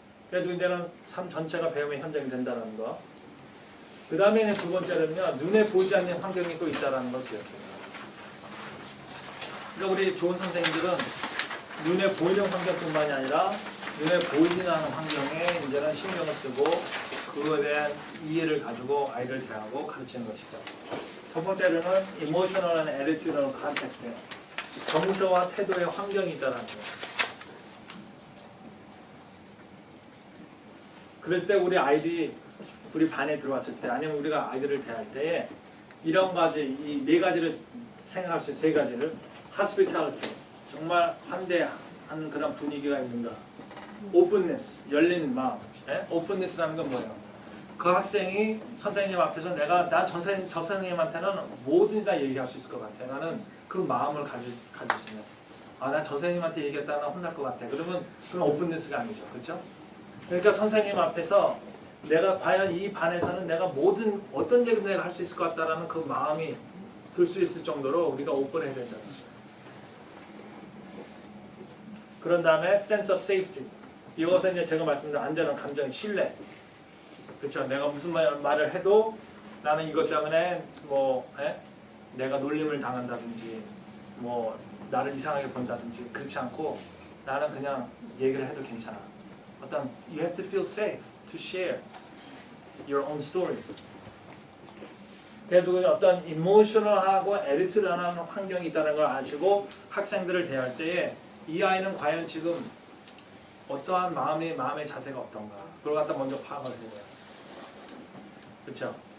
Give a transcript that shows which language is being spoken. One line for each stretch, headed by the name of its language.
Korean: 그래서 이제는 삶 전체가 배움의 현장이 된다는 거. 그 다음에는 두 번째는요, 눈에 보이지 않는 환경이 또 있다는 걸 기억해요. 그러니까 우리 좋은 선생님들은 눈에 보이는 환경뿐만이 아니라 눈에 보이지 않는 환경에 이제는 신경을 쓰고 그거에 대한 이해를 가지고 아이를 대하고 가르치는 것이죠. 첫 번째로는
English: emotional and attitudinal context예요.
Korean: 정서와 태도의 환경이 있다는 거예요. 그랬을 때 우리 아이들이 우리 반에 들어왔을 때, 아니면 우리가 아이들을 대할 때 이런 가지, 이 네 가지를 생각할 수 있어요. 세 가지를. hospitality, 정말 환대하는 그런 분위기가 있는가. openness, 열린 마음. openness라는 건 뭐예요? 그 학생이 선생님 앞에서 나 저 선생님한테는 뭐든 다 얘기할 수 있을 것 같아. 나는 그 마음을 가질 수 있는. 아, 난 저 선생님한테 얘기했다가 혼날 것 같아. 그러면 그건 오픈니스가 아니죠. 그렇죠? 그러니까 선생님 앞에서 내가 과연 이 반에서는 내가 모든 어떤 얘기도 내가 할 수 있을 것 같다라는 그 마음이 들 수 있을 정도로 우리가 오픈해야 된다. 그런 다음에 sense of safety. 이것은 이제 제가 말씀드린 안전한 감정, 신뢰. 그렇죠? 내가 무슨 말을 해도 나는 이것 때문에 뭐 내가 놀림을 당한다든지 뭐 나를 이상하게 본다든지 그렇지 않고 나는 그냥 얘기를 해도 괜찮아. 어떤
English: you have to feel safe to share your own stories.
Korean: 그래도 어떤 이모셔널하고 에디트라는 환경이 있다는 걸 아시고 학생들을 대할 때에 이 아이는 과연 지금 어떠한 마음의 자세가 어떤가 그걸 갖다 먼저 파악을 해야 돼요. 그렇죠?